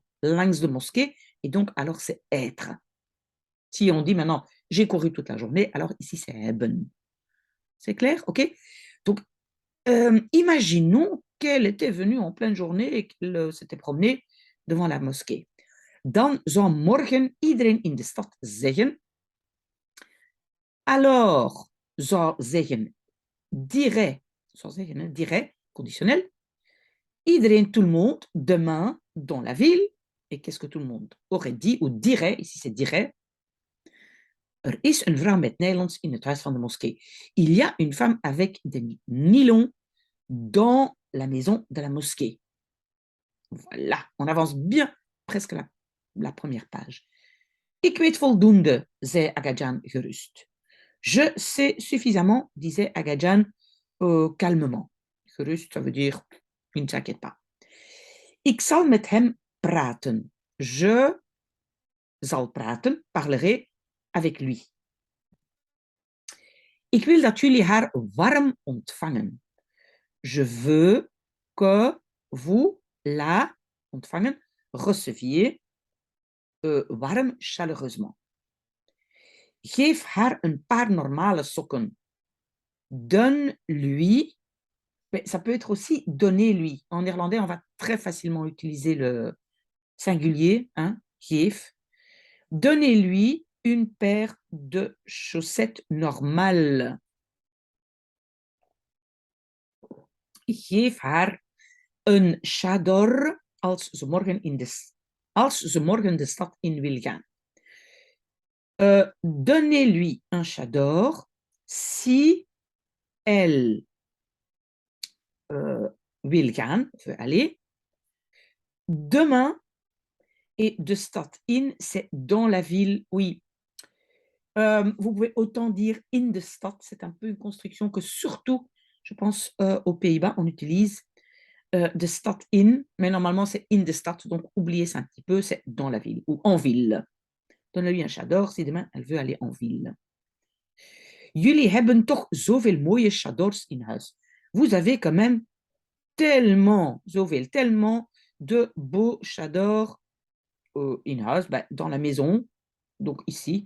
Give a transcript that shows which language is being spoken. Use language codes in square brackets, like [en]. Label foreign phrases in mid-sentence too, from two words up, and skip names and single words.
[nl] Langs de [fr] mosquée, et donc alors c'est être. Si on dit maintenant j'ai couru toute la journée, alors ici c'est hebben. C'est clair? Ok? Donc, imaginons qu'elle était venue en pleine journée et qu'elle s'était promenée devant la mosquée. [nl] Dan zou morgen iedereen in de stad zeggen, alors zou zeggen, [fr] dirait, conditionnel, iedereen, tout le monde, demain, dans la ville, et qu'est-ce que tout le monde aurait dit ou dirait, ici c'est dirait, [nl] er is een vrouw met nylons in het huis van de moskee. [fr] Il y a une femme avec des nylons dans la maison de la mosquée. Voilà, on avance bien, presque la première page. [nl] Ik weet voldoende, zei Agajan gerust. [fr] Je sais suffisamment, disait Agajan calmement. Gerust, ça veut dire, il ne s'inquiète pas. [nl] Ik zal met hem praten. Je zal praten, [fr] parlerai avec lui. [nl] Ik wil dat jullie haar warm ontvangen. [fr] Je veux que vous la ontvangen, receviez warm, chaleureusement. [nl] Geef haar een paar normale sokken. [fr] Donne-lui. Mais ça peut être aussi donnez-lui. En néerlandais, on va très facilement utiliser le singulier, hein, geef. Donnez-lui une paire de chaussettes normales. [nl] Geef haar een chador als ze morgen de stad in wil gaan. [fr] Donnez-lui un chador si elle [nl] wil gaan, [fr] veut aller. Demain, et [nl] de stad in, [fr] c'est dans la ville, oui. Vous pouvez autant dire [nl] in de stad, [fr] c'est un peu une construction que surtout, je pense, aux Pays-Bas, on utilise [nl] de stad in, [fr] mais normalement c'est [nl] in de stad, [fr] donc oubliez ça un petit peu, c'est dans la ville ou en ville. Donne-lui un chador si demain elle veut aller en ville. [nl] Jullie hebben toch zoveel mooie chadors in huis. [fr] Vous avez quand même tellement de beaux chadors [nl] in huis, [fr] dans la maison, donc ici.